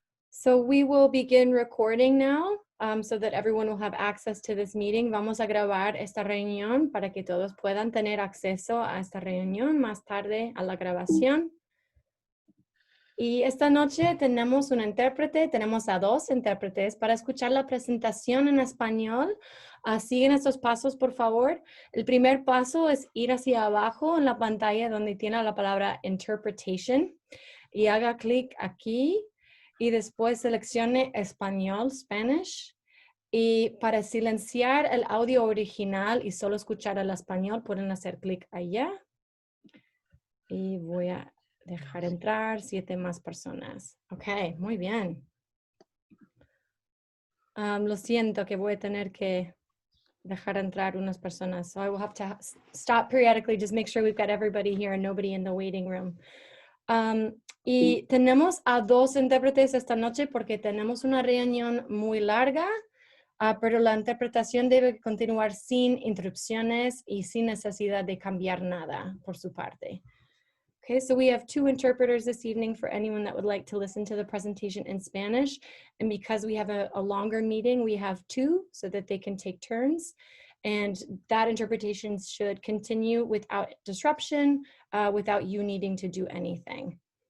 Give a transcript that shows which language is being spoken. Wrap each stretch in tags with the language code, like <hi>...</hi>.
<en>So we will begin recording now so that everyone will have access to this meeting.</en> <es>Vamos a grabar esta reunión para que todos puedan tener acceso a esta reunión más tarde a la grabación. Y esta noche tenemos un intérprete, tenemos a 2 intérpretes para escuchar la presentación en español. Siguen estos pasos, por favor. El primer paso es ir hacia abajo en la pantalla donde tiene la palabra Interpretation y haga clic aquí y después seleccione Español,</es> <en>Spanish.</en> <es>Y para silenciar el audio original y solo escuchar el español, pueden hacer clic allá. Y voy a dejar entrar 7 más personas. Ok, muy bien. Lo siento que voy a tener que dejar entrar unas personas.</es> <en>So I will have to stop periodically, just make sure we've got everybody here and nobody in the waiting room.</en> <es>Y tenemos a 2 intérpretes esta noche porque tenemos una reunión muy larga, pero la interpretación debe continuar sin interrupciones y sin necesidad de cambiar nada por su parte.</es> <en>Okay, so we have 2 interpreters this evening for anyone that would like to listen to the presentation in Spanish. And because we have a longer meeting, we have 2 so that they can take turns. And that interpretation should continue without disruption, without you needing to do anything.</en>